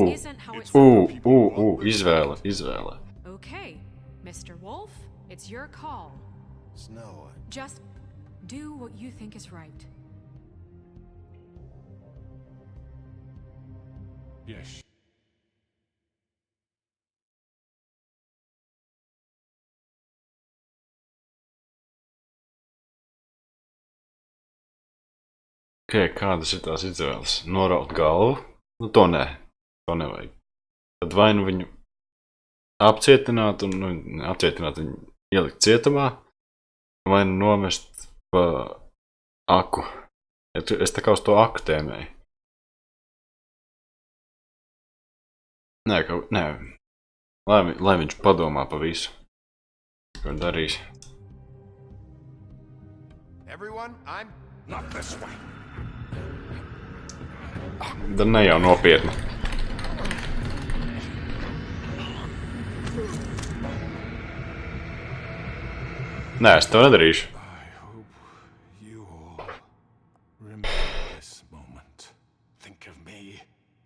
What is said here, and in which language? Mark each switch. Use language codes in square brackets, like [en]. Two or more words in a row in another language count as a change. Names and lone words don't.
[en] This isn't how it's [lv] Izvēle, izvēle. [en] Okay, Mr. Wolf, it's your call. Snow. Just do what you think is right. Yes. [lv] Okay, kādas ir tās izvēles? Noraut galvu? Nu, to nē. To nevajag. Tad vai nu viņu apcietināt un apcietināt viņu ielikt cietumā, vai nu nomest pa aku. Es tā kā uz to aku tēmēju. Nē. Lai viņš padomā pa visu, ko darīs. [en] Everyone, I'm not this way. [lv] Tad ne jau nopietni. Nē, es to nedarīšu. [en] I hope you all remember this moment. Think of me